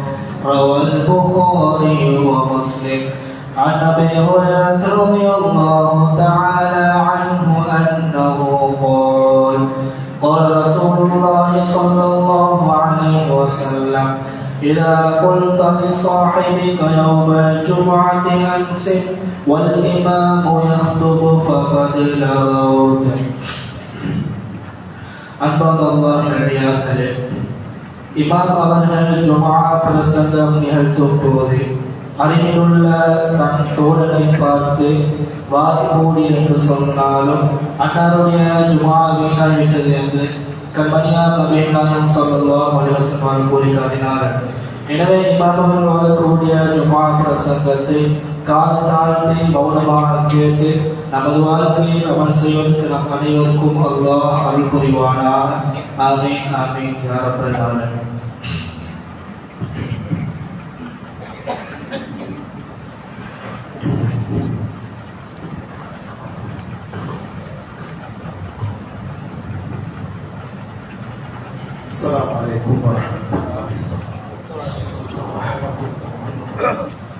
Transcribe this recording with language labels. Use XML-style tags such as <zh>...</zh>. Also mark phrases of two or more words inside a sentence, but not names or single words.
<ar>روى البخاري ومسلم عن أبي هريرة رضي الله تعالى عنه أنه قال قال رسول الله صلى الله عليه وسلم إذا قلت لصاحبك يوم الجمعة أنصت والإمام يخطب فقد لغوت.</ar> <ta>அன்பாக அல்லாஹ்வின் அடியார்களே, இமாம் அவர்கள் ஜும்ஆ பிரசங்கம் நிகழ்த்தும் போது அருகிலுள்ள தன் தோழனை பார்த்து வாய்மூடி என்று சொன்னாலும் அன்னாருடைய ஜும்ஆ வீணாகிவிட்டது என்று கண்மணியார் நபிகள் நாயகம்</ta> <ar>صلى الله عليه وسلم</ar> <ta>கூறி காட்டினார்கள். எனவே இமாம் அவர்கள் வரக்கூடிய ஜும்ஆ பிரசங்கத்தை கால் தாழ்த்தி மௌனமாக கேட்டு நமது வாழ்க்கையில் அமல் செய்வதற்கு நம் அனைவருக்கும் அல்லாஹ் அருள் புரிவானாக.</ta> <ar>آمين آمين يا رب العالمين. السلام عليكم ورحمة الله وبركاته.</ar>